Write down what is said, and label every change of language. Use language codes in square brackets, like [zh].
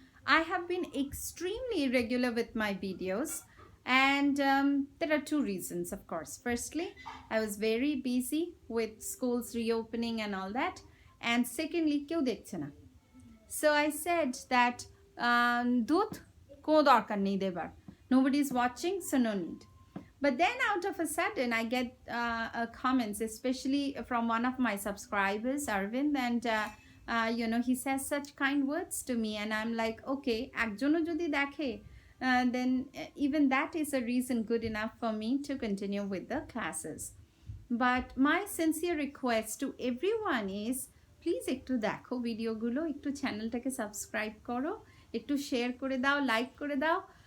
[en] I have been extremely regular with my videos and there are two reasons of course. Firstly, I was very busy with schools reopening and all that, and secondly, [bn] কেউ দেখছে না. [en] So I said that [bn] দুধ কোনো দরকার নেই দেবার. [en] Nobody is watching, so no need. But then out of a sudden, I get comments, especially from one of my subscribers, Arvind, and he says such kind words to me, and I'm like, okay, [bn] একজনও যদি দেখে, [en] then even that is a reason good enough for me to continue with the classes. But my sincere request to everyone is, [bn] please একটু দেখো ভিডিওগুলো, একটু চ্যানেলটাকে subscribe করো, একটু শেয়ার করে দাও, লাইক করে দাও.